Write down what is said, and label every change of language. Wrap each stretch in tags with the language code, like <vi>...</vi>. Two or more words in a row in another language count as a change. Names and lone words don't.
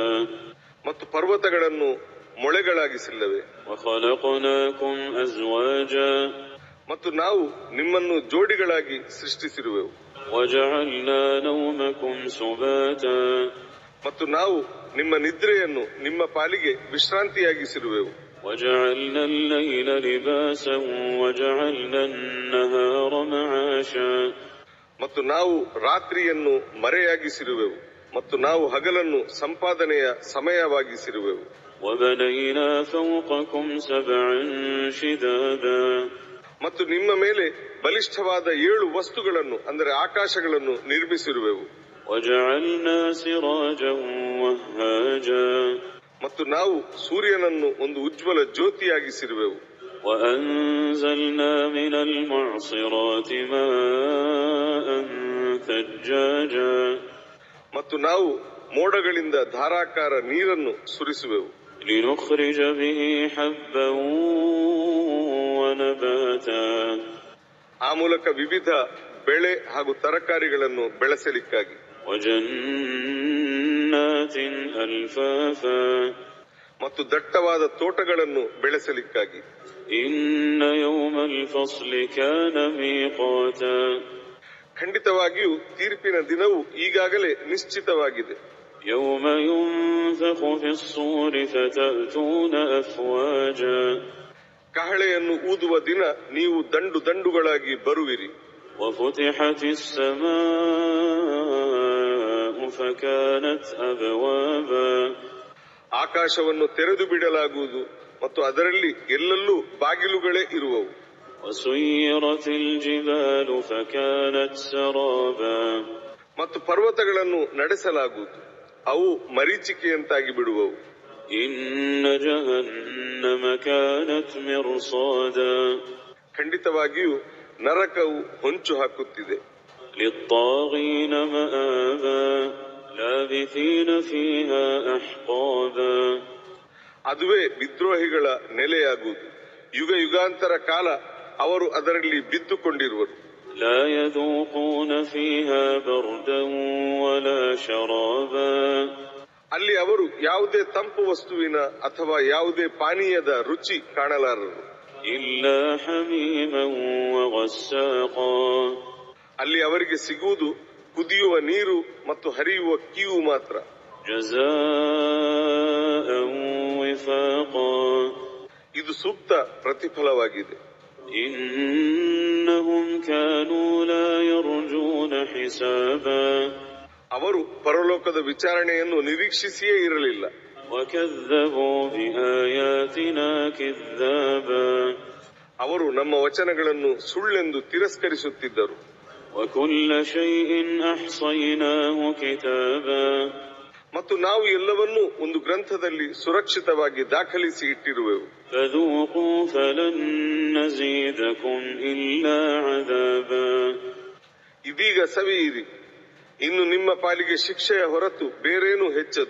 <kn>ಮತ್ತು ಪರ್ವತಗಳನ್ನು ಮೊಳೆಗಳಾಗಿಸಿಲ್ಲವೇ?</kn> <ar>وخلقناكم أزواجا,</ar> <kn>ಮತ್ತು ನಾವು ನಿಮ್ಮನ್ನು ಜೋಡಿಗಳಾಗಿ ಸೃಷ್ಟಿಸಿರುವೆವು.</kn> <ar>وجعلنا نومكم سباتا,</ar> <kn>ಮತ್ತು ನಾವು ನಿಮ್ಮ ನಿದ್ರೆಯನ್ನು ನಿಮ್ಮ ಪಾಲಿಗೆ ವಿಶ್ರಾಂತಿಯಾಗಿಸಿರುವೆವು.</kn> <ar>وجعلنا الليل لباسا وجعلنا النهار معاشا,</ar> <kn>ಮತ್ತು ನಾವು ರಾತ್ರಿಯನ್ನು ಮರೆಯಾಗಿಸಿರುವೆವು ಮತ್ತು ನಾವು ಹಗಲನ್ನು ಸಂಪಾದನೆಯ ಸಮಯವಾಗಿಸಿರುವೆವು.</kn> <ar>وبنينا فوقكم سبعا شدادا,</ar> <kn>ಮತ್ತು ನಿಮ್ಮ ಮೇಲೆ ಬಲಿಷ್ಠವಾದ 7 ವಸ್ತುಗಳನ್ನು ಅಂದರೆ ಆಕಾಶಗಳನ್ನು ನಿರ್ಮಿಸಿರುವೆವು.</kn> <ar>وجعلنا سراجا وهاجا,</ar> <kn>ಮತ್ತು ನಾವು ಸೂರ್ಯನನ್ನು ಒಂದು ಉಜ್ವಲ ಜ್ಯೋತಿಯಾಗಿಸಿರುವೆವು.</kn> <ar>وأنزلنا من المعصرات ماء ثجاجا,</ar> <kn>ಮತ್ತು ನಾವು ಮೋಡಗಳಿಂದ ಧಾರಾಕಾರ ನೀರನ್ನು ಸುರಿಸುವೆವು.</kn> <ar>لنخرج به حبا ونباتا,</ar> <kn>ಆ ಮೂಲಕ ವಿವಿಧ ಬೆಳೆ ಹಾಗೂ ತರಕಾರಿಗಳನ್ನು ಬೆಳೆಸಲಿಕ್ಕಾಗಿ.</kn> <ar>وجنات ألفافا,</ar> <kn>ಮತ್ತು ದಟ್ಟವಾದ ತೋಟಗಳನ್ನು ಬೆಳೆಸಲಿಕ್ಕಾಗಿ.</kn> <ar>إن يوم الفصل كان ميقاتا,</ar> <kn>ಖಂಡಿತವಾಗಿಯೂ ತೀರ್ಪಿನ ದಿನವು ಈಗಾಗಲೇ ನಿಶ್ಚಿತವಾಗಿದೆ.</kn> <ar>يوم ينفخ في الصور فتأتون أفواجا,</ar> <kn>ಕಹಳೆಯನ್ನು ಊದುವ ದಿನ ನೀವು ದಂಡು ದಂಡುಗಳಾಗಿ ಬರುವಿರಿ.</kn> <ar>وفتحت السماء فكانت أبوابا,</ar> <kn>ಆಕಾಶವನ್ನು ತೆರೆದು ಬಿಡಲಾಗುವುದು ಮತ್ತು ಅದರಲ್ಲಿ ಎಲ್ಲೆಲ್ಲೂ ಬಾಗಿಲುಗಳೇ ಇರುವವು.</kn> <ar>وسيرت الجبال فكانت سرابا,</ar> <kn>ಮತ್ತು ಪರ್ವತಗಳನ್ನು ನಡೆಸಲಾಗುವುದು, ಅವು ಮರೀಚಿಕೆಯಂತಾಗಿ ಬಿಡುವವು.</kn> <ar>إن جهنم كانت مرصادا,</ar> <kn>ಖಂಡಿತವಾಗಿಯೂ ನರಕವು ಹೊಂಚು ಹಾಕುತ್ತಿದೆ.</kn> <ar>للطاغين مآبا, لابثين فيها أحقابا,</ar> <kn>ಅದುವೇ ವಿದ್ರೋಹಿಗಳ ನೆಲೆಯಾಗುವುದು. ಯುಗ ಯುಗಾಂತರ ಕಾಲ ಅವರು ಅದರಲ್ಲಿ ಬಿದ್ದುಕೊಂಡಿರುವರು.</kn> <ar>لا يذوقون فيها بردا ولا شرابا,</ar> <kn>ಅಲ್ಲಿ ಅವರು ಯಾವುದೇ ತಂಪು ವಸ್ತುವಿನ ಅಥವಾ ಯಾವುದೇ ಪಾನೀಯದ ರುಚಿ ಕಾಣಲಾರರು.</kn> <ar>إلا حميما وغساقا,</ar> <kn>ಅಲ್ಲಿ ಅವರಿಗೆ ಸಿಗುವುದು ಕುದಿಯುವ ನೀರು ಮತ್ತು ಹರಿಯುವ ಕೀವು ಮಾತ್ರ.</kn> <ar>جزاء وفاقا,</ar> <kn>ಇದು ಸೂಕ್ತ ಪ್ರತಿಫಲವಾಗಿದೆ.</kn> <ar>إنهم كانوا لا يرجون حسابا,</ar> <kn>ಅವರು ಪರಲೋಕದ ವಿಚಾರಣೆಯನ್ನು ನಿರೀಕ್ಷಿಸಿಯೇ ಇರಲಿಲ್ಲ.</kn> <ar>وكذبوا بآياتنا كذابا,</ar> <kn>ಅವರು ನಮ್ಮ ವಚನಗಳನ್ನು ಸುಳ್ಳೆಂದು ತಿರಸ್ಕರಿಸುತ್ತಿದ್ದರು.</kn> <ar>وكل شيء أحصيناه كتابا,</ar> <kn>ಮತ್ತು ನಾವು ಎಲ್ಲವನ್ನೂ ಒಂದು ಗ್ರಂಥದಲ್ಲಿ ಸುರಕ್ಷಿತವಾಗಿ ದಾಖಲಿಸಿ ಇಟ್ಟಿರುವೆವು.</kn> <ar>فذوقوا فلن نزيدكم إلا عذابا,</ar> <kn>ಇದೀಗ ಸವಿಯಿರಿ, ಇನ್ನು ನಿಮ್ಮ ಪಾಲಿಗೆ ಶಿಕ್ಷೆಯ ಹೊರತು ಬೇರೇನೂ ಹೆಚ್ಚದು.</kn>